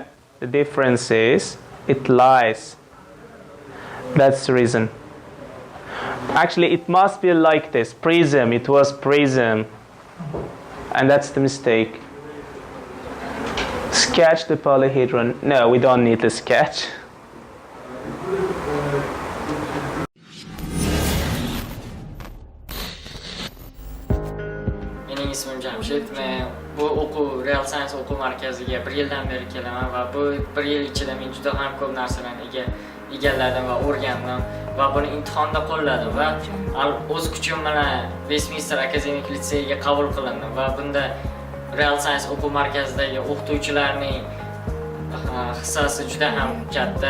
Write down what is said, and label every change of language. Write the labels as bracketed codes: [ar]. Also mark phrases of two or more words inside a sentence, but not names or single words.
[en] The difference is it lies. That's the reason. Actually, it must be like this. Prism, it was prism. And that's the mistake. Sketch the polyhedron. No, we don't need to sketch. [uz] Mening ismim Jamshid. Men bu o'quv Real Science o'quv markaziga 1 yildan beri kelaman va bu 1 yil ichida men juda ham ko'p narsalarni egalladim va o'rgandim va buni imtihonda qo'lladim va o'z kuchim bilan Vestminster akademik litseyiga qabul qilindim va bunda Real Science o'quv markazidagi o'qituvchilarning hissasi juda ham katta.